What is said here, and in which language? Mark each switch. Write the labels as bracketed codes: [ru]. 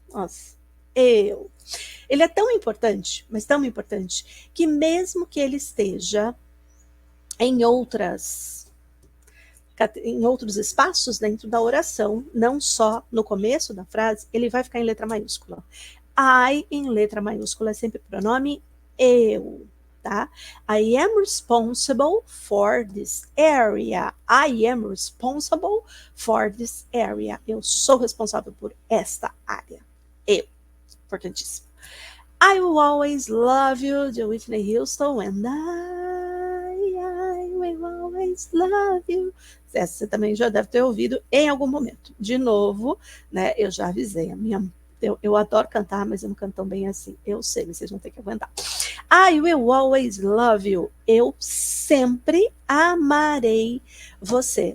[pt] Nossa, eu. Ele é tão importante, mas tão importante, que mesmo que ele esteja em outros espaços dentro da oração, não só no começo da frase, ele vai ficar em letra maiúscula. I, em letra maiúscula, é sempre pronome eu. Tá? [en] I am responsible for this area. I am responsible for this area. [pt] Eu sou responsável por esta área. Eu. Importantíssimo. [en] I will always love you, de Whitney Houston, and I will always love you. [pt] Essa você também já deve ter ouvido em algum momento. De novo, né? Eu já avisei. Eu adoro cantar, mas eu não canto tão bem assim. Eu sei, mas vocês vão ter que aguentar. [en] I will always love you. [pt] Eu sempre amarei você.